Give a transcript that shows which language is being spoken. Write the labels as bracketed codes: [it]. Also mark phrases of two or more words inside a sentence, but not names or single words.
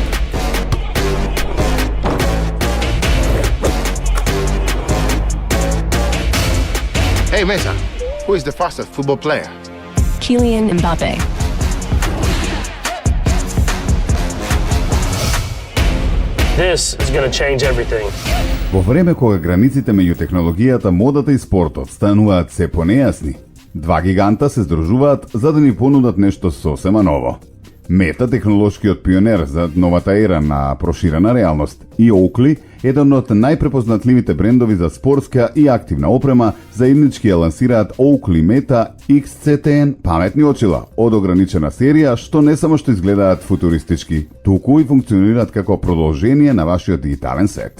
[en] Hey Meta, who is the fastest football player? Kylian Mbappe. This is going to change everything. [mk] Во време кога границите меѓу технологијата, модата и спортот стануваат се понејасни, два гиганта се здружуваат за да ни понудат нешто сосема ново. Мета, технолошкиот пионер за новата ера на проширена реалност, и Oakley, еден од најпрепознатливите брендови за спортска и активна опрема, заеднички ја лансираат Oakley Meta XCTN паметни очила од ограничена серија што не само што изгледаат футуристички, туку и функционираат како продолжение на вашиот дигитален свет.